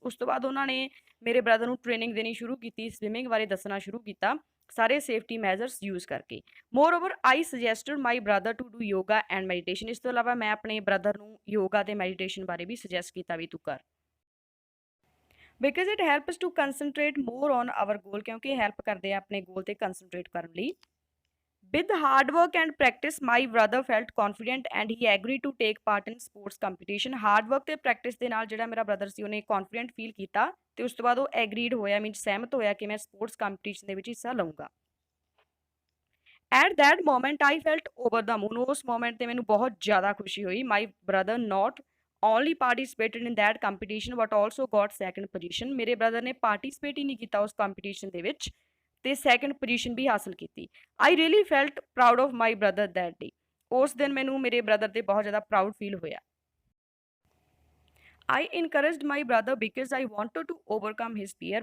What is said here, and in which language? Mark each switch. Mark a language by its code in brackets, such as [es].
[pa] ਉਸ ਤੋਂ ਬਾਅਦ ਉਹਨਾਂ ਨੇ ਮੇਰੇ ਬ੍ਰਦਰ ਨੂੰ ਟ੍ਰੇਨਿੰਗ ਦੇਣੀ ਸ਼ੁਰੂ ਕੀਤੀ, ਸਵਿਮਿੰਗ ਬਾਰੇ ਦੱਸਣਾ ਸ਼ੁਰੂ ਕੀਤਾ ਸਾਰੇ ਸੇਫਟੀ ਮੈਜ਼ਰਸ ਯੂਜ਼ ਕਰਕੇ। [en] More over I suggested my brother to do yoga and meditation. [pa] ਇਸ ਤੋਂ ਇਲਾਵਾ ਮੈਂ ਆਪਣੇ ਬ੍ਰਦਰ ਨੂੰ ਯੋਗਾ ਤੇ ਮੈਡੀਟੇਸ਼ਨ ਬਾਰੇ ਵੀ ਸੁਜੈਸਟ ਕੀਤਾ ਵੀ ਤੂੰ ਕਰ। [en] Because it helps to concentrate more on our goal. [pa] ਕਿਉਂਕਿ ਇਹ ਹੈਲਪ ਕਰਦੇ ਆ ਆਪਣੇ ਗੋਲ ਤੇ ਕੰਸਨਟਰੇਟ ਕਰਨ ਲਈ। [en] With hard work and practice, my brother felt confident and he agreed to take part in sports competition। [pa] Hard work ਤੇ ਪ੍ਰੈਕਟਿਸ ਦੇ ਨਾਲ ਜਿਹੜਾ ਮੇਰਾ ਬ੍ਰਦਰ ਸੀ ਉਹਨੇ ਕੌਨਫੀਡੈਂਟ ਫੀਲ ਕੀਤਾ ਤੇ ਉਸ ਤੋਂ ਬਾਅਦ ਉਹ ਐਗਰੀਡ ਹੋਇਆ ਮੀਨਸ ਸਹਿਮਤ ਹੋਇਆ ਕਿ ਮੈਂ ਸਪੋਰਟਸ ਕੰਪੀਟੀਸ਼ਨ ਦੇ ਵਿੱਚ ਹਿੱਸਾ ਲਵਾਂਗਾ। [en] At that moment I felt over the moon। [pa] ਉਸ ਮੋਮੈਂਟ ਤੇ ਮੈਨੂੰ ਬਹੁਤ ਜ਼ਿਆਦਾ ਖੁਸ਼ੀ ਹੋਈ। [en] My brother not only participated in that competition but also got second position। [pa] ਮੇਰੇ ਬ੍ਰਦਰ ਨੇ ਪਾਰਟਿਸਿਪੇਟ ਹੀ ਨਹੀਂ ਕੀਤਾ ਉਸ ਕੰਪੀਟੀਸ਼ਨ ਦੇ ਵਿੱਚ ਤੇ ਸੈਕੰਡ ਪੋਜੀਸ਼ਨ ਵੀ ਹਾਸਲ ਕੀਤੀ। [en] I really felt proud of my brother that day. [pa] ਉਸ ਦਿਨ ਮੈਨੂੰ ਮੇਰੇ ਬ੍ਰਦਰ ਤੇ ਬਹੁਤ ਜ਼ਿਆਦਾ ਪ੍ਰਾਊਡ ਫੀਲ ਹੋਇਆ। [en] I encouraged my brother because I wanted to overcome his fear.